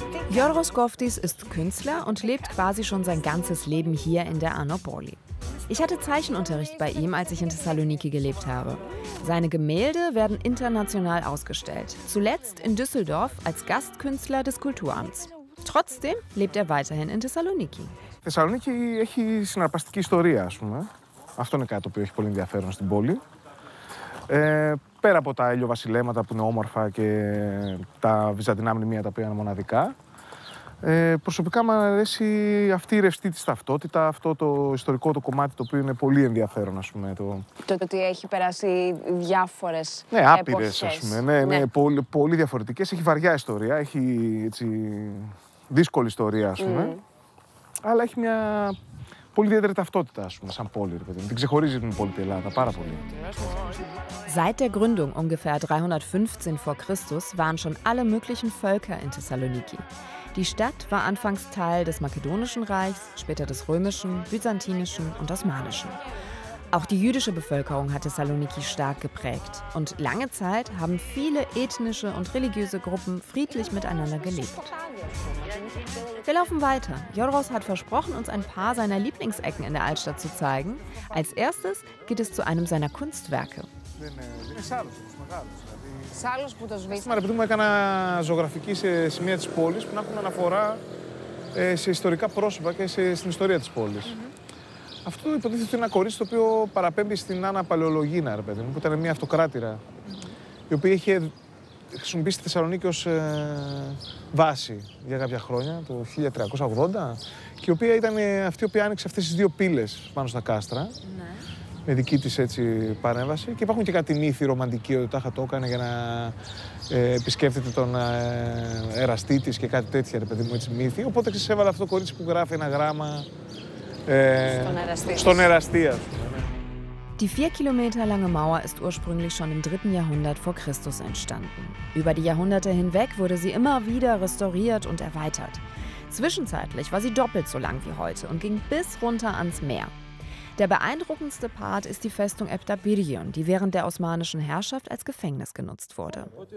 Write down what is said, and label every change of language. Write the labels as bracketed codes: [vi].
[de] Yorgos Koftis ist Künstler und lebt quasi schon sein ganzes Leben hier in der Anopoli. Ich hatte Zeichenunterricht bei ihm, als ich in Thessaloniki gelebt habe. Seine Gemälde werden international ausgestellt. Zuletzt in Düsseldorf als Gastkünstler des Kulturamts. Trotzdem lebt er weiterhin in Thessaloniki. [el] Η Θεσσαλονίκη έχει συναρπαστική ιστορία, ας πούμε. Αυτό είναι κάτι το οποίο έχει πολύ ενδιαφέρον στην πόλη. Πέρα από τα ηλιοβασιλέματα που είναι όμορφα και τα βυζαντινά μνημεία τα οποία είναι μοναδικά, προσωπικά μου αρέσει αυτή η ρευστή της ταυτότητα, αυτό το ιστορικό το κομμάτι το οποίο είναι πολύ ενδιαφέρον, ας πούμε. Το ότι έχει περάσει διάφορες ναι, άπειρες, ας πούμε. Ναι. Πολύ διαφορετικές. Έχει βαριά ιστορία, έχει έτσι, δύσκολη ιστορία, ας πούμε. Αλλά έχει μια πολύ ιδιαίτερη ταυτότητα, ας πούμε, σαν πόλη. Την ξεχωρίζει την υπόλοιπη Ελλάδα πάρα πολύ. [de] Seit der Gründung ungefähr 315 vor Christus waren schon alle möglichen Völker in Thessaloniki. Die Stadt war anfangs Teil des Makedonischen Reichs, später des Römischen, Byzantinischen und Osmanischen. Auch die jüdische Bevölkerung hat Thessaloniki stark geprägt. Und lange Zeit haben viele ethnische und religiöse Gruppen friedlich miteinander gelebt. Wir laufen weiter. Yorgos hat versprochen, uns ein paar seiner Lieblingsecken in der Altstadt zu zeigen. Als erstes geht es zu einem seiner Kunstwerke. [el] Σήμερα, επειδή μου έκανα ζωγραφική σε σημεία της πόλης που να έχουν αναφορά σε ιστορικά πρόσωπα και στην ιστορία της πόλης. Αυτό υποτίθεται είναι ένα κορίτσι το οποίο παραπέμπει στην Άννα Παλαιολογίνα, ρε παιδί μου, που ήταν μια αυτοκράτηρα, η οποία είχε χρησιμοποιήσει τη Θεσσαλονίκη ως βάση για κάποια χρόνια, το 1380, και η οποία ήταν αυτή η οποία άνοιξε αυτές τις δύο πύλες πάνω στα κάστρα. Με δική της έτσι παρέμβαση. Και υπάρχουν και κάτι μύθοι ρομαντικοί ότι τάχα το έκανε για να επισκέφτεται τον εραστή της και κάτι τέτοια, ρε παιδί μου, έτσι μύθοι. Οπότε έβαλε αυτό το κορίτσι που γράφει ένα γράμμα στον εραστή, ας πούμε. [de] Die 4 Kilometer lange Mauer ist ursprünglich schon im 3. Jahrhundert vor Christus entstanden. Über die Jahrhunderte hinweg wurde sie immer wieder restauriert und erweitert. Zwischenzeitlich war sie doppelt so lang wie heute und ging bis runter ans Meer. Der beeindruckendste Part ist die Festung Eptabirion, die während der osmanischen Herrschaft als Gefängnis genutzt wurde.